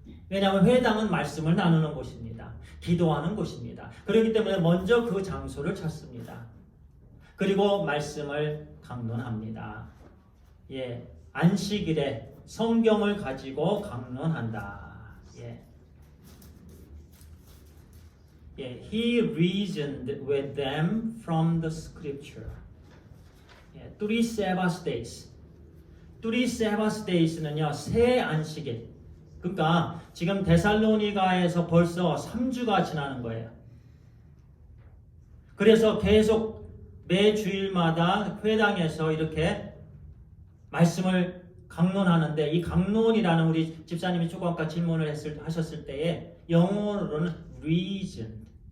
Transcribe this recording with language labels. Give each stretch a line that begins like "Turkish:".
Korean: 왜냐하면 회당은 말씀을 나누는 곳입니다. 기도하는 곳입니다. 그렇기 때문에 먼저 그 장소를 찾습니다. 그리고 말씀을 강론합니다. 안식일에 성경을 가지고 강론한다.
English: He reasoned with them from the scripture. Three Sabbath days. Three Sabbath days
Korean: 는요, 세 안식일. 그러니까 지금 데살로니가에서 벌써 3주가 지나는 거예요. 그래서 계속 매 주일마다 회당에서 이렇게 말씀을 강론하는데 이 강론이라는 우리 집사님이 조금 아까 질문을 하셨을 때에 영어로는 reasoned.